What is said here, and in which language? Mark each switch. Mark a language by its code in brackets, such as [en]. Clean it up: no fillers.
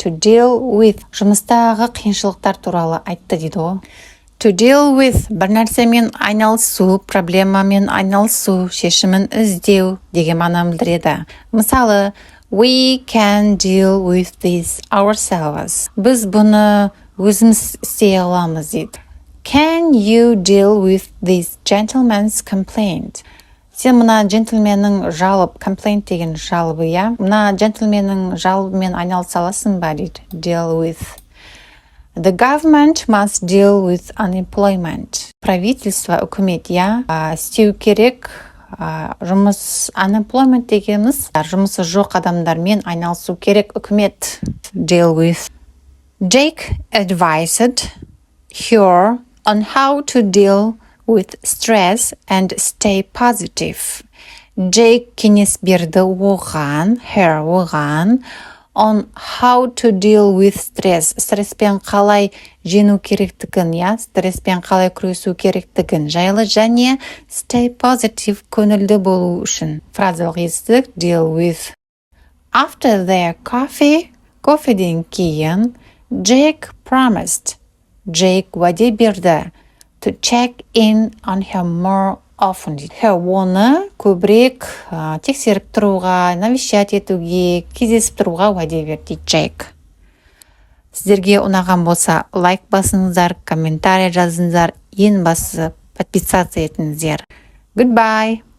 [en] To deal with. [kk] Жұмыстағы қиыншылықтар туралы айтты дейді ғой. [en] To deal with. [kk] Бір нәрсемен айналысу, проблемамен айналысу, шешімін іздеу деген мағынаны білдіреді. Мысалы, [en] we can deal with this ourselves. [kk] Біз бұны өзіміз істей аламыз дейді. [en] Can you deal with this gentleman's complaint? [kk] Сен мына джентльменнің жалоб, complaint деген жалобы, Мына джентльменнің жалобымен айналыса аласың ба дейді. [en] Deal with. The government must deal with unemployment. [kk] Правительство, үкімет, істеу керек. Жұмыс, unemployment дегеніміз, жұмысы жоқ адамдармен айналысу керек, үкімет. [en] Deal with. Jake advised her on how to deal with stress and stay positive. [kk] Jake кеңес берді оған, [en] on how to deal with stress. [kk] Стресспен қалай жену керектігін, стресспен қалай күресу керектігін жайлы, және [en] stay positive [kk] көңілді болу үшін. Фразалық етістік deal with. [en] After their coffee, [kk] кофеден кейін, [en] Jake promised. Jake [kk] уәде берді [en] to check in on her more [kk] often дейді. Оны көбірек тексеріп тұруға, навещать етуге, кездесіп тұруға уәде бер дейді Джейк. Сіздерге ұнаған болса, лайк басыңыздар, комментарий жазыңыздар, ең бастысы подписаться етіңіздер. [en] Goodbye!